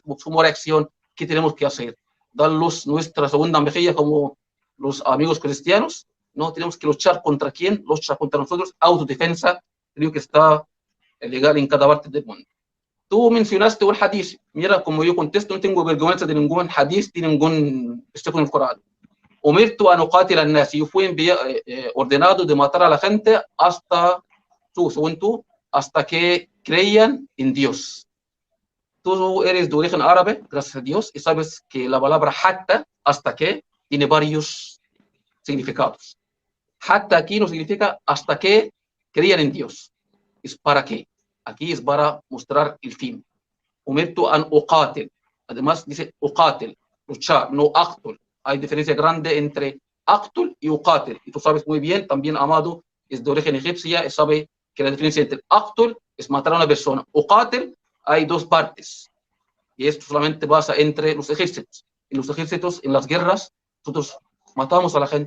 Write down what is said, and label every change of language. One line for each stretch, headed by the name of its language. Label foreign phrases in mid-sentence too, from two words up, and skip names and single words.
Spanish: Como reacción, ¿qué tenemos que hacer? ¿Darlos nuestra segunda mejilla como los amigos cristianos? No, tenemos que luchar contra quién, luchar contra nosotros, autodefensa, creo que está legal en cada parte del mundo. Tú mencionaste un hadith, mira como yo contesto, no tengo vergüenza de ningún hadith, de ningún versículo en el Corán.
Arabic: أمرت أن أقاتل الناس,
Spanish: yo fui ordenado de matar a la gente hasta según tú, hasta que creían en Dios. Tú eres de origen árabe, gracias a Dios, y sabes que la palabra hatta, hasta que, tiene varios significados. Hatta aquí no significa hasta que creían en Dios. Es para qué. Aquí es para mostrar el fin.
Arabic: أمرت أن أقاتل.
Spanish: Además dice uqatil, luchar, no aqtul. Hay diferencia grande entre aqtul y uqatil. Y tú sabes muy bien, también Amado es de origen egipcia y sabe que la diferencia entre aqtul es matar a una persona. Uqatil, hay dos partes. Y esto solamente pasa entre los ejércitos. En los ejércitos, en las guerras, nosotros matamos a la gente.